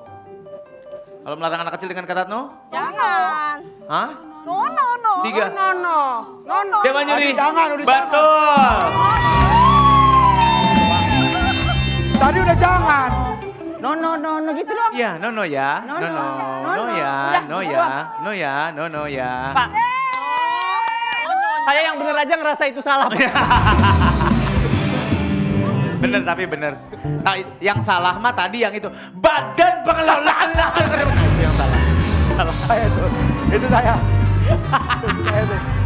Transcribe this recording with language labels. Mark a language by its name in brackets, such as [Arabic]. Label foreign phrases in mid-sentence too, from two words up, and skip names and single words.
[Indonesian] Kalau melarang anak kecil dengan kata no? Jangan. Hah? No. 3. No. Coba nyuri. Jangan, udah Betul. Tadi udah jangan. No gitu dong. Ya, no ya. No, No no. no ya. Udah, No gitu ya. No ya. No ya. Pak. Saya yang bener aja ngerasa itu salah. Bener tapi bener. Nah, yang salah mah tadi yang itu. Badan pengelolaan lahan. Itu yang salah. Salah. Saya itu. Itu saya. Itu saya tuh.